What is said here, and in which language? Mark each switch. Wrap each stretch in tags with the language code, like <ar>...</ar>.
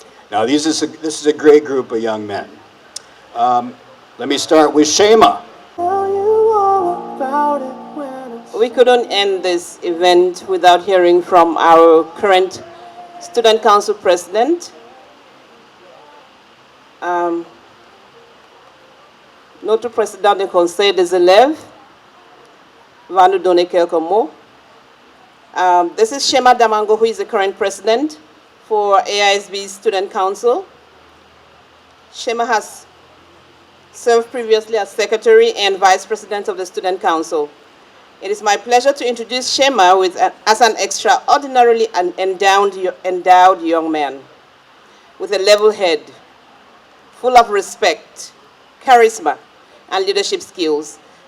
<en>Now this is a great group of young men. Let me start with Shema. We couldn't end this event without hearing from our current Student Council President.</en> <fr>Notre président du Conseil des élèves va nous donner quelques mots.</fr> <en>This is Shema Damango, who is the current president for Aisb Student Council. Shema has served previously as secretary and vice president of the Student Council. It is my pleasure to introduce Shema as an extraordinarily endowed young man with a level head, full of respect, charisma, and leadership skills.</en>